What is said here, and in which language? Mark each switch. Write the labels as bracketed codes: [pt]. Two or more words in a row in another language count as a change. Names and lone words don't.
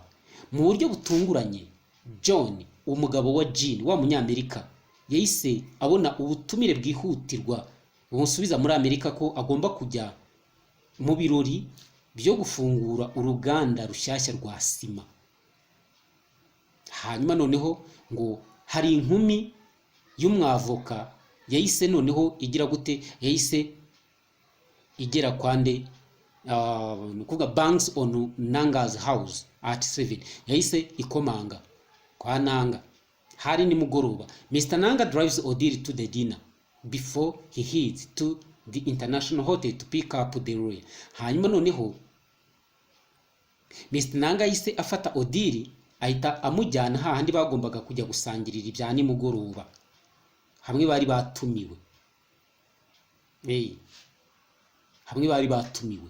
[rw] Mu buryo butunguranye, John umugabo wa Jean wa munyamerika yahise abona ubutumire bwihutirwa bumusubiza muri Amerika ko agomba kujya mu birori byo gufungura uruganda rushyashya rwa sima. Hanyuma noneho ngo hari inkumi y'umwavoka yahise noneho igira gute, yahise igera kwande nukuvuga [en] banks on Nanga's house at 7. [rw] Yahise ikomanga kwa Nanga. Hari ni mugoroba. [en] Mr. Nanga drives Odile to the dinner before he heads to the international hotel to pick up the lawyer. [rw] Hanyuma noneho Mr. Nanga yahise afata Odile ahita amujyana hahandi bagombaga kujya gusangirira ibya nimugoroba, hamwe bari batumiwe. Hamwe bari batumiwe.